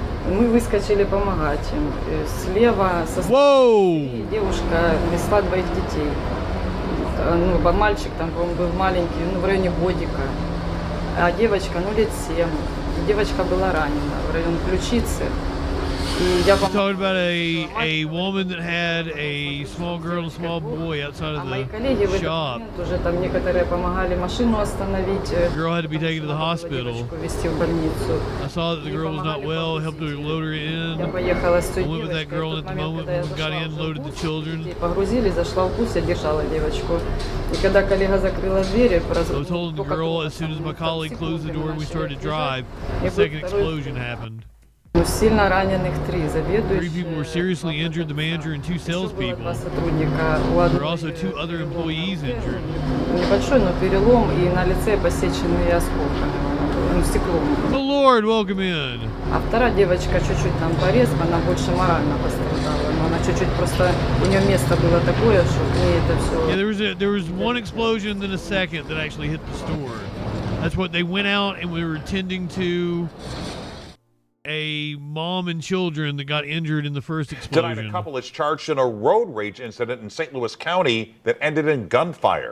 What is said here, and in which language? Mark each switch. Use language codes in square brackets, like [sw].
[ru] Мы выскочили помогать им. Слева со стороны девушка несла 2 детей. Ну, мальчик там, по-моему, был маленький, в районе годика. А девочка, лет 7. Девочка была ранена в районе ключицы. [en] Talking about a woman that had a small girl and a small boy outside of the shop. [ru] Уже там некоторые помогали машину остановить. [en] The girl had to be taken to the hospital. [ru] Везти в больницу. [en] I saw that the girl was not well, helped her load her in. [ru] Я поехала с той [en] I went with that girl at the moment when we got in, loaded the children. [ru] Погрузили, зашла в бус, я держала девочку. И когда коллега закрыла дверь, [en] I was holding the girl as soon as my colleague closed the door and we started to drive. The second explosion happened. [ru] 3 заведующие. [en] 3 people were seriously injured, the manager and 2 salespeople. There were also 2 other employees injured. [ru] Небольшой, но перелом, и на лице посеченные осколками, стеклом. [en] The Lord, welcome in. [ru] А вторая девочка чуть-чуть там порез, она больше морально пострадала, но она чуть-чуть просто, у нее место было такое, что к ней это все... [en] Yeah, there was one explosion, then a second that actually hit the store. That's what they went out and we were tending to a a mom and children that got injured in the first explosion. Tonight, a couple is charged in a road rage incident in St. Louis County that ended in gunfire.